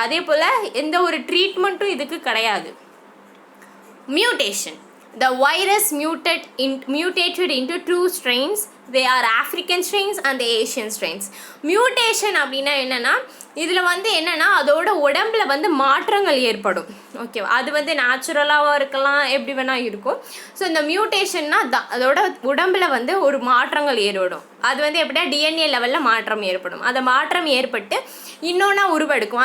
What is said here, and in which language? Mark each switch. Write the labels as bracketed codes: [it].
[ta] அதே போல் எந்த ஒரு ட்ரீட்மெண்ட்டும் இதுக்கு கிடையாது. [en] Mutation. The virus mutated into two strains. They are African strains and the Asian strains. [ta] Mutation அப்படின்னா என்னென்னா இதில் வந்து என்னென்னா அதோட உடம்புல வந்து மாற்றங்கள் ஏற்படும். ஓகேவா? அது வந்து நேச்சுரலாகவும் இருக்கலாம், எப்படி வேணால் இருக்கும். ஸோ இந்த மியூட்டேஷன்னா அதோட உடம்புல வந்து ஒரு மாற்றங்கள் ஏற்படும். அது வந்து எப்படின்னா DNA லெவலில் மாற்றம் ஏற்படும். அந்த மாற்றம் ஏற்பட்டு இன்னொன்னா உருவெடுக்கும்.